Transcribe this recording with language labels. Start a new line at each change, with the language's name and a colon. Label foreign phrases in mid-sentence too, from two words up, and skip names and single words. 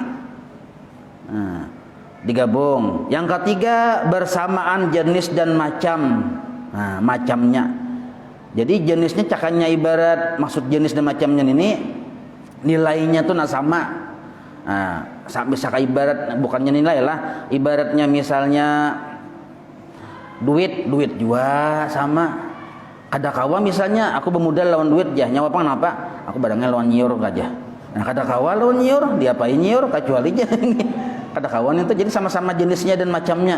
Indonesian: Nah, digabung. Yang ketiga, bersamaan jenis dan macam. Nah, macamnya. Jadi jenisnya cakannya ibarat, maksud jenis dan macamnya ini nilainya tuh sama. Nah, bisa ibarat, bukannya nilai lah, ibaratnya misalnya duit juga sama.
Banjar: Kada kawa misalnya aku bermodal lawan duit jah, nyawa apa kenapa? Aku barangnya lawan nyiur aja. Nah, kada kawa lawan nyiur, diapain nyiur kecuali aja. Kada kawan itu jadi sama-sama jenisnya dan macamnya.